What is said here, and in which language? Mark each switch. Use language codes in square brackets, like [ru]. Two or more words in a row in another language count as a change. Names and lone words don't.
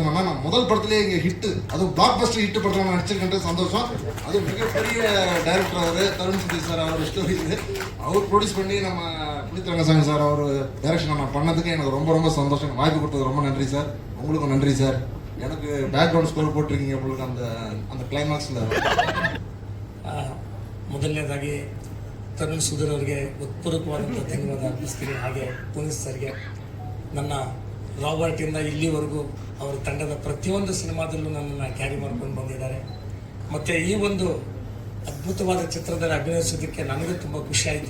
[ta] என்னன்னா நான் முதல் படத்துலேயே இங்கே ஹிட்டு, அதுவும் [en] block buster hit [ta] படத்தில் நான் நடிச்சிருக்கேன், சந்தோஷம். அதுவும் மிகப்பெரிய டைரக்டர் அவர் தருண் சுதி சார், அவர் ஸ்டோரி இது அவர் ப்ரொடியூஸ் பண்ணி நம்ம புனித் ரங்கசாமி சார் அவர் டைரக்ஷன் நான் பண்ணதுக்கு எனக்கு ரொம்ப ரொம்ப சந்தோஷம். வாய்ப்பு கொடுத்தது ரொம்ப நன்றி சார். உங்களுக்கும் நன்றி சார். எனக்கு [en] background score [ta] போட்டிருக்கீங்க உங்களுக்கு அந்த அந்த ಕ್ಲೈಮ್ಯಾಕ್ಸ್ல. [kn] ಮೊದಲನೇದಾಗಿ ತರುಣ್ ಸುಧೀರ್ ಅವರಿಗೆ ಉತ್ಪೂರ್ವಕವಾದಂಥ ಧನ್ಯವಾದ ಅರ್ಪಿಸ್ತೀನಿ. ಹಾಗೆ ಪುನೀತ್ ಸರ್ಗೆ ನನ್ನ ರಾಬರ್ಟಿಂದ ಇಲ್ಲಿವರೆಗೂ ಅವರ ತಂಡದ ಪ್ರತಿಯೊಂದು ಸಿನಿಮಾದಲ್ಲೂ ನನ್ನನ್ನು ಕ್ಯಾರಿ ಮಾಡ್ಕೊಂಡು ಬಂದಿದ್ದಾರೆ. ಮತ್ತು ಈ ಒಂದು ಅದ್ಭುತವಾದ ಚಿತ್ರದಲ್ಲಿ ಅಭಿನಯಿಸೋದಕ್ಕೆ ನನಗೆ ತುಂಬ ಖುಷಿಯಾಯಿತು.